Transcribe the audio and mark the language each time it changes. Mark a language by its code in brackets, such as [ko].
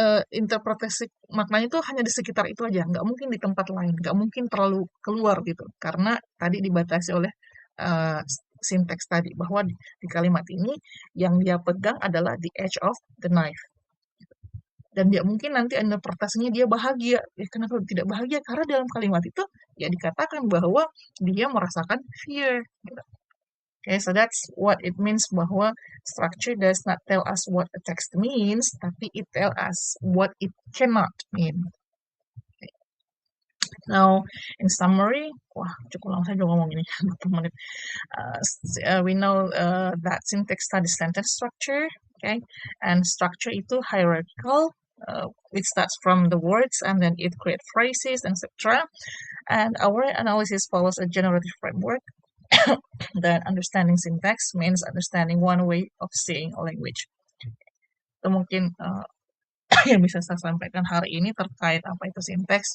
[id] interpretasi maknanya itu hanya di sekitar itu aja, nggak mungkin di tempat lain, nggak mungkin terlalu keluar gitu, karena tadi dibatasi oleh uh, sinteks tadi bahwa di kalimat ini yang dia pegang adalah [en] the edge of the knife. [id] Dan dia mungkin nanti interpretasinya dia bahagia. Kenapa tidak bahagia? Karena dalam kalimat itu ya dikatakan bahwa dia merasakan fear. Gitu. [en] Okay, so that's what it means bahwa structure does not tell us what a text means, [id] tapi [en] it tell us what it cannot mean. [id] Okay. [en] Now, in summary, [id] wah cukup lama saya juga ngomong ini, 20 menit. [en] We know that syntax studies sentence structure, okay, and structure itu hierarchical. It starts from the words and then it creates phrases, etc. And our analysis follows a generative framework. That understanding syntax means understanding one way of seeing a language. [id] Itu mungkin yang bisa saya sampaikan hari ini terkait apa itu syntax.